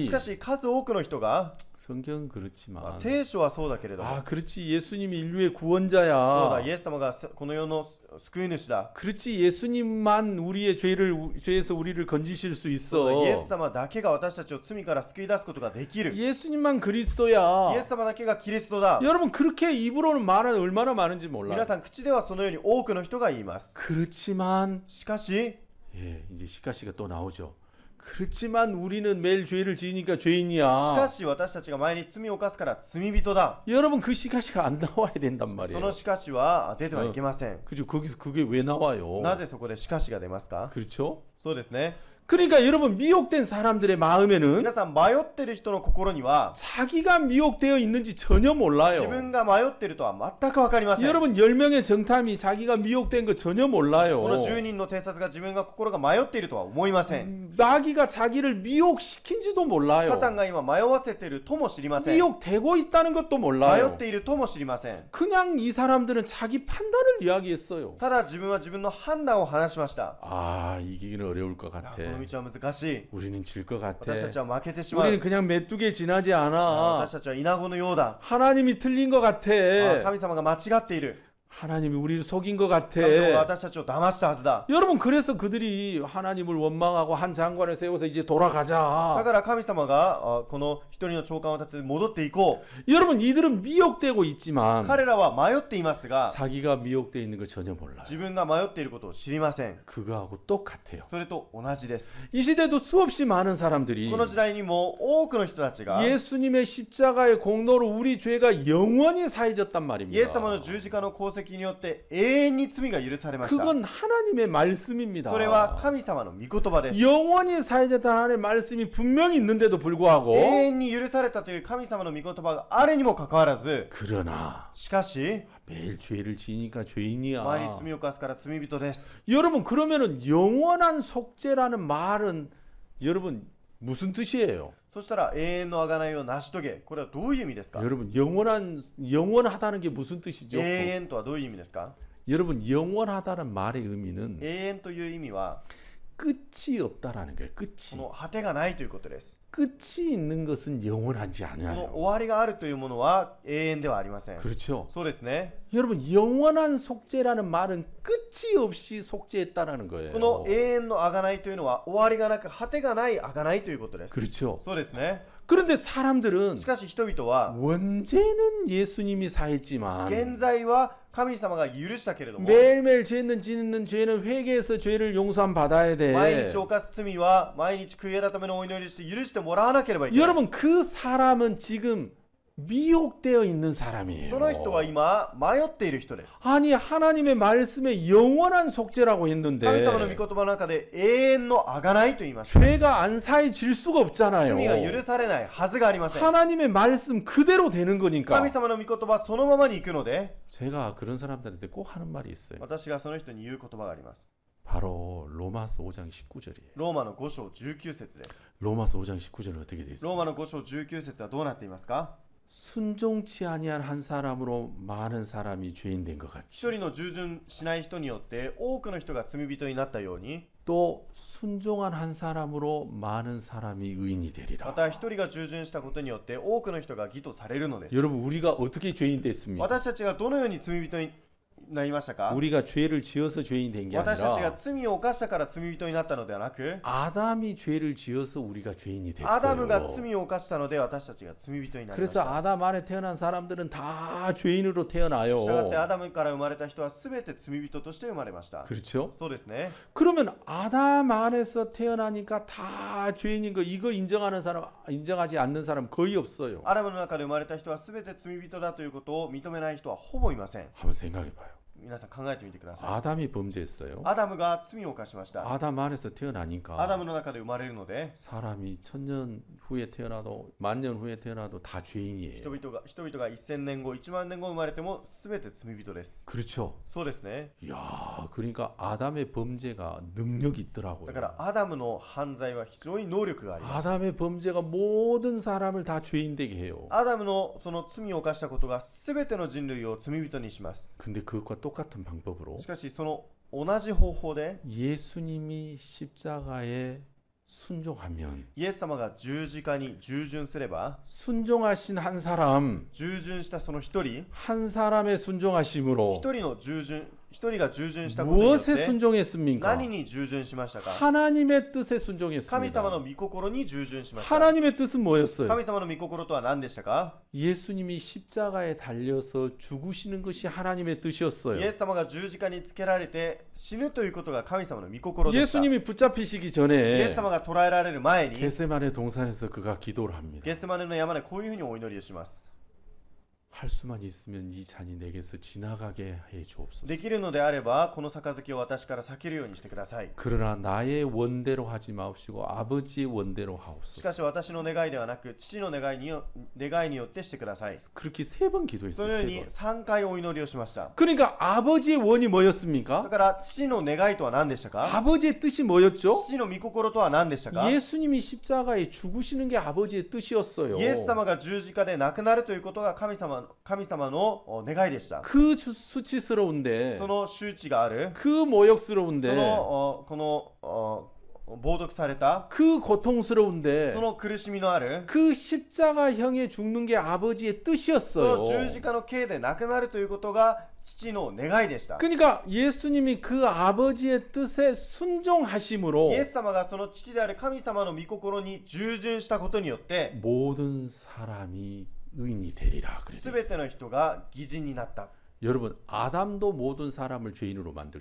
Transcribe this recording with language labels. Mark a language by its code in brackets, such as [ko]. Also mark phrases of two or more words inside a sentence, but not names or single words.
[ja] しかし数多くの人が、 [ko] 성경은 그렇지만 [ja] 聖書はそうだけれども、 [ko] 아 그렇지 예수님이 인류의 [ja] そうだ、 [ko] 구원자야. [ja] イエス様がこの世の救い主だ。 [ko] 그렇지 예수님만 우리의 죄에서 우리를 건지실 수 [ja] そうだ、 [ko] 있어. [ja] イエス様だけが私たちを罪から救い出すことができる。 [ko] 예수님만 그리스도야. [ja] イエス様だけがキリストだ。 [ko] 여러분 그렇게 입으로는 말은 얼마나 많은지 [ja] 皆 [ko] 몰라요. [ja] さん口ではそのように多くの人が言います。 [ko] 그렇지만 [ja] しかし [ko] 예, 이제 시가시가 또 나오죠. 그렇지만 우리는 매일 죄를 지으니까 [ja] しか [ko] 죄인이야. [ja] し私たちが前に罪を犯すから罪人だ。 [ko] 여러분 그 시가시가 안 나와야 된단 [ja] そ [ko] 말이에요. [ja] のしかしは出てはいけません。 [ko] 그죠? 거기서 그게 왜 나와요? [ja] なぜそこでしかしが出ますか？ [ko] 그렇죠? [ja] そうですね。 [ko] 그러니까 여러분 미혹된 사람들의 마음에는 [ja] 皆さん迷ってる人の心には [ko] 자기가 미혹되어 있는지 전혀 [ja] 自 [ko] 몰라요. [ja] 分が迷ってるとは全く分かりません。 [ko] 여러분 10명의 정탐이 자기가 미혹된 거 전혀 [ja] こ [ko] 몰라요. [ja] の10人の偵察が自分が心が迷っているとは思いません。 [ko] 마귀가 자기를 미혹시킨지도 몰라요. [ja] サタンが今迷わせているとも知りません。迷 [ko] 미혹되고 있다는 것도 [ja] っ [ko] 몰라요. [ja] ているとも知りません。 [ko] 그냥 이 사람들은 자기 판단을 이야기했어요. [ja] ただ自分は自分の判断を話しました。 [ko] 아, 이기기는 어려울 것 [ja] こ [ko] 같아. [ja] の道は難しい。 [ko] 우리는 질 것 같아. [ja] 私たちは負けてしまう。 [ko] 우리는 그냥 메뚜기에 지나지 않아. [ja] 私たちはイナゴのようだ。 [ko] 하나님이 틀린 것 같아. [ja] 神様が間違っている。 [ko] 하나님이 우리를 속인 것 같아. [ja] 神様が私たちを騙したはずだ。 [ko] 여러분 그래서 그들이 하나님을 원망하고 한 장관을 세워서 이제 [ja] だ [ko] 돌아가자. [ja] から神様がこの一人の長官を立てて戻っていこう。 [ko] 여러분 이들은 미혹되고 있지만 [ja] 彼らは迷っていますが、 [ko] 자기가 미혹되어 있는 걸 전혀 몰라요. [ja] 自分が迷っていることを知りません。 [ko] 그거하고 똑같아요. [ja] それと同じです。 [ko] 이 시대도 수없이 많은 사람들이 [ja] この時代にも多くの人たちが [ko] 예수님의 십자가의 공로로 우리 죄가 영원히 사해졌단 [ja] イエ [ko] 말입니다. [ja] ス様の十字架の功績によって永遠に罪が許されました。 [ko] 그건 하나님의 말씀입니다. [ja] それは神様の御言葉です。 [ko] 영원히 사해졌다는 하나님의 말씀이 분명히 있는데도 불구하고 [ja] 永遠に許されたという神様の御言葉があるにもかかわらず、 [ko] 그러나 [ja] しかし [ko] 매일 죄를 지니까 [ja] 前に [ko] 죄인이야. [ja] 罪を犯すから罪人です。 [ko] 여러분 그러면은 영원한 속죄라는 말은 여러분 무슨 뜻이에요? [ja] そしたら永遠の贖いを成し遂げ、これはどういう意味ですか？ [ko] 여러분 영원하다는 게 무슨 뜻이죠? [ja] 永遠とはどういう意味ですか？ [ko] 여러분 영원하다는 말의 의미는 [ja] 永遠という意味は [ko] 끝이 없다라는 거예요. [ja] こ [ko] 끝이. [ja] の果てがないということです。 [ko] 끝이 있는 것은 영원하지 [ja] この [ko] 않아요. [ja] 終わりがあるというものは永遠ではありません。 [ko] 그렇죠. [ja] そうですね。 [ko] 여러분 영원한 속죄라는 말은 끝이 없이 속죄했다라는 거예요. [ja] この永遠の贖いというのは終わりがなく果てがない贖いということです。 [ko] 그렇죠. [ja] そうですね。 [ko] 그런데 사람들은 [ja] しかし人々は [ko] 원죄는 예수님이 사했지만 [ja] 現在は神様が許したけれども、 [ko] 매일매일 짓는 죄는 회개해서 죄를 용서함 받아야 돼. [ja] 毎日犯す罪は毎日悔い改めのお祈りして許してもらわなければいけない。 [ko] 여러분 그 사람은 지금 미혹되어 있는 사람이에요. [ja] その人は今迷っている人です。 [ko] 아니 하나님의 말씀에 영원한 속죄라고 했는데 [ja] 神様の御言葉の中で永遠の贖いと言いました。 [ko] 죄가 안 사해질 수가 없잖아요. [ja] 罪が許されないはずがありません。 [ko] 하나님의 말씀 그대로 되는 [ja] 神 [ko] 거니까. [ja] 様の御言葉そのままに行くので、 [ko] 제가 그런 사람들한테 꼭 하는 말이 있어요. [ja] 私がその人に言う言葉があります。 [ko] 바로 로마서 5장 19절이에요. [ja] ローマの5章19節です。 [ko] 로마서 5장 19절은 어떻게 돼 [ja] ロ [ko] 있어요? [ja] ーマの5章19節はどうなっていますか？ [ko] 순종치 아니한 한 사람으로 많은 사람이 죄인 된 것 [ja] 一 [ko] 같이 [ja] 人の従順しない人によって多くの人が罪人になったように、 [ko] 또 순종한 한 사람으로 많은 사람이 의인이 [ja] ま [ko] 되리라. [ja] た一人が従順したことによって多くの人が義とされるのです。 [ko] 여러분 우리가 어떻게 죄인 됐습니까? [ja] 私たちがどのように罪人になりましたか？ [ko] 우리가 죄를 지어서 죄인 된 게 [ja] 私たちが [ko] 아니라 [ja] 罪を犯したから罪人になったのではなく、 [ko] 아담이 죄를 지어서 우리가 죄인이 [ja] アダムが [ko] 됐어요. [ja] 罪を犯したので私たちが罪人になりまし [ko] 그래서 [ja] た。 [ko] 아담 안에 태어난 사람들은 다 죄인으로 [ja] したがって [ko] 태어나요. [ja] アダムから生まれた人は全て罪人として生まれました。 [ko] 그렇죠? [ja] そうですね。 [ko] 그러면 아담 안에서 태어나니까 다 죄인인 거 이거 인정하는 사람 인정하지 않는 사람 거의 없어요. [ja] アダムの中で生まれた人は全て罪人だということを認めない人はほぼいません。 [ko] 한번 생각해 봐요. [ja] 皆さん考えてみてください。 [ko] 아담이 범죄했어요. [ja] アダムが罪を犯しました。 [ko] 아담 안에서 [ja] アダ [ko] 태어나니까 [ja] ムの中で生まれるので、 [ko] 사람이 1000년 후에 태어나도 10,000년 후에 태어나도 다 죄인이에요. [ja] 人々が1000年後、1万年後生まれても全て罪人です。 [ko] 그렇죠. [ja] そうですね。 [ko] 야, 그러니까 아담의 범죄가 능력이 [ja] だか [ko] 있더라고요. [ja] らアダムの犯罪は非常に能力があります。 [ko] 아담의 범죄가 모든 사람을 다 죄인 되게 해요. [ja] アダムのその罪を犯したことが全ての人類を罪人にします。 [ko] 근데 그것과 똑같은 방법으로 [ja] しかしその同じ方法で [ko] 예수님이 십자가에 순종하면 [ja] イエス様が十字架に従順すれば、 [ko] 순종하신 한 사람 [ja] 従順したその一人 [ko] 한 사람의 순종하심으로 [ja] 一人の従順一人が従順したことによっ [ko] 무엇에 [ja] て [ko] 순종했습니까? [ja] 何に従順しましたか？ [ko] 하나님의 뜻에 [ja] 神様 [ko] 순종했습니다. [ja] の御心に従順しました。 [ko] 하나님의 뜻은 뭐였어요? [ja] 神様の御心とは何でしたか？ [ko] 예수님이 십자가에 달려서 죽으시는 것이 하나님의 [ja] イエ [ko] 뜻이었어요. [ja] ス様が十字架につけられて死ぬということが神様の御心でした。イ [ko] 예수님이 붙잡히시기 [ja] エス [ko] 전에 [ja] 様が捕らえられる前に [ko] 게세마네 동산에서 그가 기도를 합니다. [ja] ゲスマネの山でこういうふうにお祈りをします。 [ko] 할 수만 있으면 이 잔이 내게서 지나가게 해 주옵소서. [ja] できるのであればこの杯を私から避けるようにしてください。 [ko] 그러나 나의 원대로 하지 마옵시고 아버지의 원대로 [ja] しか [ko] 하옵소서. [ja] し私の願いではなく父の願いによってしてください。 [ko] 그렇게 3번 [ja] そ [ko] 기도했어요. [ja] のよう [ko] 세 [ja] に [ko] 번. [ja] 3回お祈りをしました。 [ko] 그러니까 아버지의 원이 [ja] だ [ko] 뭐였습니까? [ja] から父の願いとは何でしたか？ [ko] 아버지의 뜻이 뭐였죠? [ja] 父の御心とは何でしたか？ [ko] 예수님이 십자가에 죽으시는 게 아버지의 뜻이었어요. [ja] イエス様が十字架で亡くなるということが神様の願いでした。 [ko] 그 수치스러운데 [ja] その周知がある、 [ko] 그 [ja] そ [ko] 모욕스러운데 [ja] のこの冒涜された、 [ko] 그 고통스러운데 [ja] その苦しみのある、 [ko] 그 십자가형에 죽는 게 아버지의 [ja] その [ko] 뜻이었어요. [ja] 十字架の刑で亡くなるということが父の願いでした。 [ko] 그러니까 예수님이 그 아버지의 뜻에 순종하심으로 [ja] イエス様がその父である神様の御心に従順したことによって、 [ko] 모든 사람이 의인이 되리라. [ja] すべての人が義人になった。 [ko] 여러분, 아담도 모든 사람을 죄인으로 만들 수